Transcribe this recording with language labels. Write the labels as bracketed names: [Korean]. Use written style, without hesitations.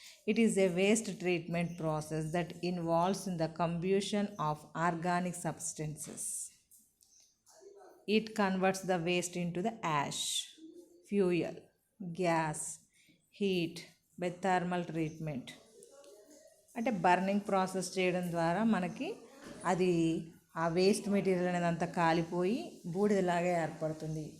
[English] It is a waste treatment process that involves in the combustion of organic substances. It converts the waste into the ash, fuel, gas, heat by thermal treatment. [Telugu] అంటే burning process చేయడం ద్వారా మనకి అది ఆ waste material అనేది అంతా కాలిపోయి బూడిదలాగా ఏర్పడుతుంది.